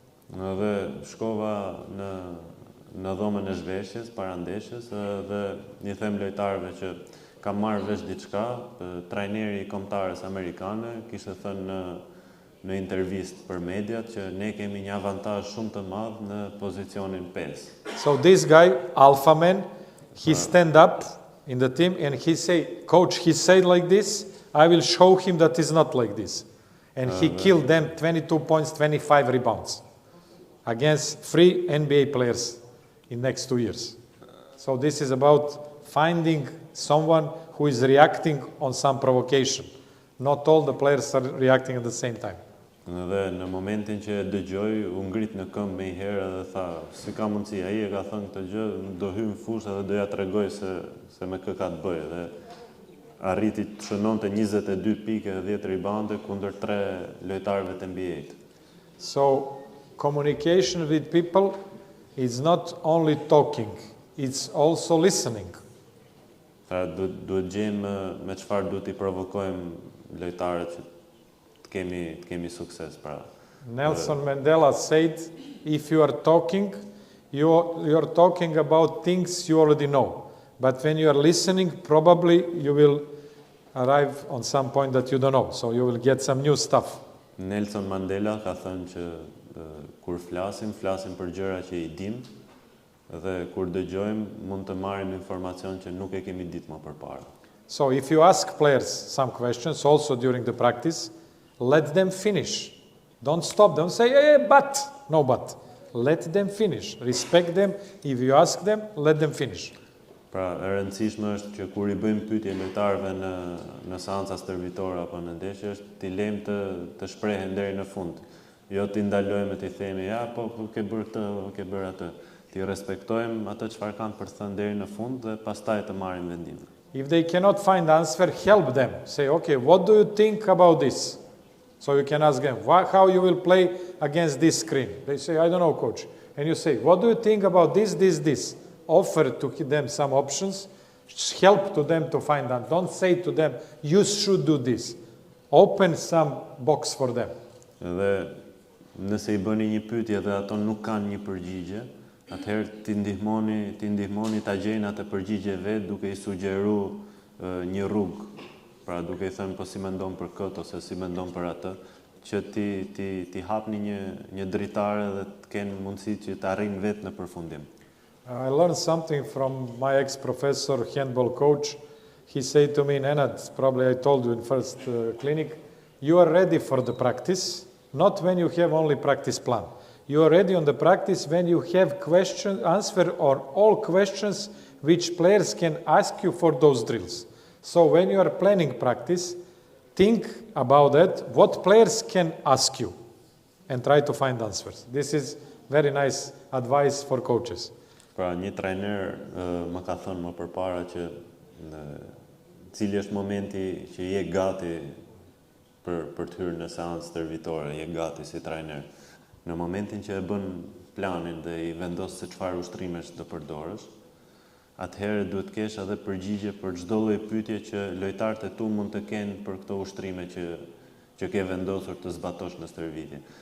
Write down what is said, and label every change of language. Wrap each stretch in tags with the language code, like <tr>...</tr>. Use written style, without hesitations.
<sq>Dhe shkova në dhomën e zhveshjes, para ndeshjes, dhe një them lojtarëve që ka marrë vesh diçka, trajneri I kombëtarës amerikane kishte thënë në intervistë për mediat që ne kemi një avantazh shumë të madh në pozicionin 5.</sq> <en>So this guy, alpha man, he stand up in the team and he say, coach, he said like this, I will show him that it's not like this. And he killed them 22 points, 25 rebounds against 3 NBA players in next 2 years. So this is about finding someone who is reacting on some provocation. Not all the players are reacting at the same time.</en> <sq>Dhe në momentin që e dëgjoj, u ngrit në këmbë me herë dhe tha, si ka mundësi, ai e ka thënë këtë gjë, do hyj në fushë dhe do ja tregoj se me kë ka të bëjë. Dhe arriti të shënonte 22 pike dhe 10 rebounde kundër 3 lojtarëve të NBA-t.</sq> <en>So communication with people is not only talking, it's also listening.</en> <sq>Tha, duhet gjejmë me çfarë duhet I provokojmë lojtarët që të kemi sukses pra.</sq> <en>Nelson Mandela said, if you are talking, you're talking about things you already know. But when you are listening, probably you will arrive on some point that you don't know. So you will get some new stuff.</en> <sq>Nelson Mandela ka thënë që kur flasim për gjëra që I dim dhe kur dëgjojmë mund të marrim informacion që nuk e kemi ditë më përpara.</sq> <en>So if you ask players some questions also during the practice, let them finish. Don't stop them. Say, hey, but. No, but. Let them finish. Respect them. If you ask them, let them finish.</en> <sq>Pra, e rëndësishme është që kur I bëjmë pyetje lojtarëve në seanca stërvitore apo në ndeshje, është t'i lejmë të shprehen deri në fund. Jo t'i ndalojmë t'i themi, ja, po ke bërë këtë, ke bërë atë. T'i respektojmë atë çfarë kanë për të thënë deri në fund dhe pastaj të marrim vendime.</sq> <en>If they cannot find answer, help them. Say, okay, what do you think about this? So you can ask them, how you will play against this screen? They say, I don't know, coach. And you say, what do you think about this, this, this? Offer to them some options, help to them to find out. Don't say to them, you should do this. Open some box for them.</en> <sq>Dhe nëse I bëni një pyetje dhe ato nuk kanë një përgjigje, atëherë ti ndihmoni ta gjejnë atë përgjigje vet duke I sugjeruar një rrugë. Pra duke I thënë po si mendon për këtë ose si mendon për atë, që ti hapni një dritare dhe të kenë mundësi që të arrijnë vetë në përfundim.</sq> <en>I learned something from my ex-professor, handball coach. He said to me, Nenad, probably I told you in first clinic, you are ready for the practice, not when you have only practice plan. You are ready on the practice when you have answer or all questions which players can ask you for those drills. So when you are planning practice, think about that, what players can ask you, and try to find answers. This is very nice advice for coaches.</en> <sq>Pra, një trajner më ka thënë më përpara që cili është momenti që je gati për të hyrë në seancë stërvitore, je gati si trajner. Në momentin që e bën planin dhe I vendos se çfarë ushtrimesh do përdorësh, atëherë duhet të kesh edhe përgjigje për çdo lloj pyetje që lojtarët e tu mund të kenë për këto ushtrime që ke vendosur të zbatosh në stërvitje.</sq>